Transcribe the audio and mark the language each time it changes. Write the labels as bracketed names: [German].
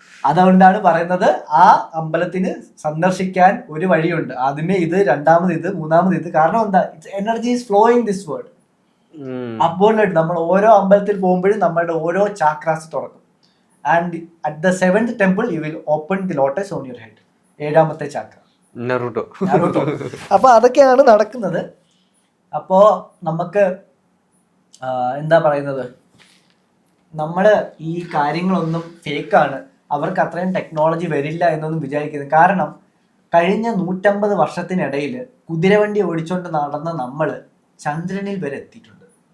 [Malayalam] അതുകൊണ്ടാണ് പറയുന്നത് ആ അമ്പലത്തിന് സന്ദർശിക്കാൻ ഒരു വഴിയുണ്ട്. ആദ്യമേ ഇത്, രണ്ടാമത് ഇത്, മൂന്നാമത് ഇത്. കാരണം എന്താ? [English] It's energy is flowing this world upward. [Malayalam] നമ്മൾ ഓരോ അമ്പലത്തിൽ പോകുമ്പോഴും നമ്മളുടെ ഓരോ ചാക്രാസ് തുറക്കും. [English] And at the 7th temple you will open the lotus on your head. [Malayalam] 7ാമത്തെ ചാക്ര, നറുട്ടോ. അപ്പൊ അതൊക്കെയാണ് നടക്കുന്നത്. അപ്പോ നമുക്ക് എന്താ പറയുന്നത്, നമ്മള് ഈ കാര്യങ്ങളൊന്നും ഫേക്കാണ്, അവർക്ക് അത്രയും ടെക്നോളജി വരില്ല എന്നൊന്നും വിചാരിക്കുന്നത്. കാരണം കഴിഞ്ഞ 150 വർഷത്തിനിടയിൽ കുതിരവണ്ടി ഓടിച്ചോണ്ട് നടന്ന നമ്മള് ചന്ദ്രനിൽ വരെ എത്തിയിട്ടുണ്ട്.